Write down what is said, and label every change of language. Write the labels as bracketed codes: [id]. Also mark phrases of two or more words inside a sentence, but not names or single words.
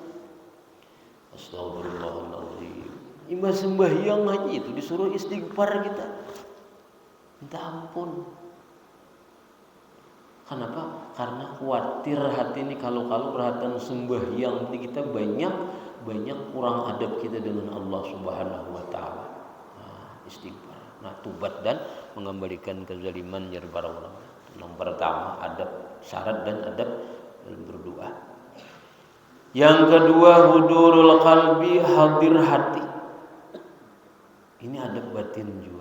[bjn] Astagfirullahaladzim. Imbah sembahyang aja itu disuruh istighfar kita. [id] Minta ampun. Kenapa? Karena khawatir hati ini kalau perhatian sembahyang kita banyak kurang adab kita dengan Allah Subhanahu wa Ta'ala. Istighfar. Nah, tobat dan mengembalikan kezaliman dari para ulama. Yang pertama adab syarat dan adab dalam berdoa. Yang kedua [ar] حضور القلب, [id] hadir hati. Ini adab batin juga.